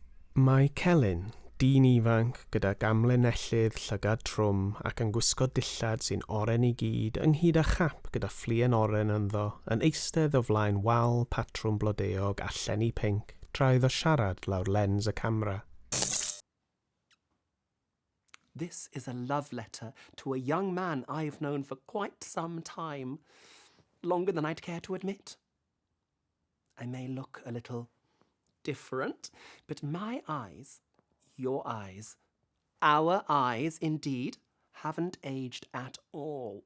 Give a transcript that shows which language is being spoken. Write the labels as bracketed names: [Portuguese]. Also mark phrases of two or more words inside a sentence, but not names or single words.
[Welsh] Mae Celyn, dyn ifanc gyda gamlinellydd llygad trwm ac yn gwisgo dillad sy'n oren i gyd ynghyd â chap gyda fflien oren ynddo yn eistedd o flaen wal patrwm blodeog a llenni pinc tra iddo siarad lawr lens y camera. [English] This is a love letter to a young man I've known for quite some time, longer than I'd care to admit. I may look a little different, but my eyes, your eyes, our eyes, indeed, haven't aged at all.